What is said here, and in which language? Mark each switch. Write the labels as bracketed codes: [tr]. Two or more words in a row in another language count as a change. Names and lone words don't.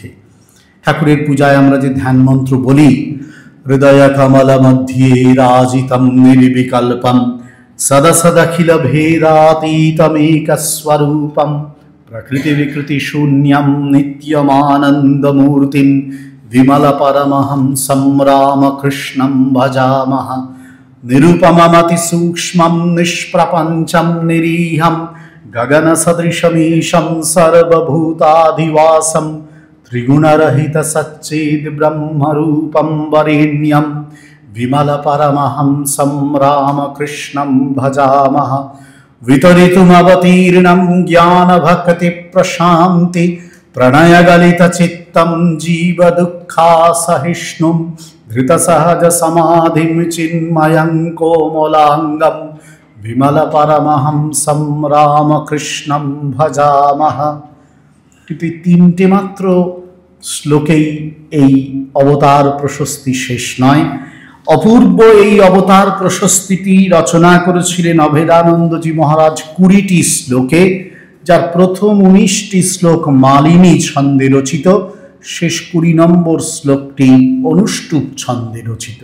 [bn] ঠাকুরের পূজায় আমরা যে ধ্যান মন্ত্র বলি, [sa] হৃদয় কমল মধ্যে রাজিতম নির্বিকল্পম সদা সদাখিল ভেদাতীতমেকস্বরূপম প্রকৃতি বিকৃতি শূন্যম নিত্যমানন্দমূর্তিম বিমল পরমহংসম রামকৃষ্ণম ভজামহ। নিরূপমমতি সূক্ষ্মম নিষ্প্রপঞ্চম নিরীহম গগন সদৃশमीशं सर्वभूताधिवासं त्रिगुणरहित सच्चिद ब्रह्मरूपं वरेण्यं विमल परमहंसं रामकृष्णं भजामः। वितरितुमवतीर्णं ज्ञानभक्ति प्रशान्ति प्रणयगलितचित्तं जीवदुःखासहिष्णुं धृतसहज समाधिं चिन्मयं कोमलाङ्गं विमल परमहंसं रामकृष्णं भजामः। [bn] কিন্তু তিনটে মাত্র শ্লোকেই এই অবতার প্রশস্তি শেষ নয়। অপূর্ব এই অবতার প্রশস্তিটি রচনা করেছিলেন অভেদানন্দজি মহারাজ 20টি শ্লোকে, যার প্রথম 19টি শ্লোক মালিনী ছন্দে রচিত, শেষ 20 নম্বর শ্লোকটি অনুষ্টুপ ছন্দে রচিত।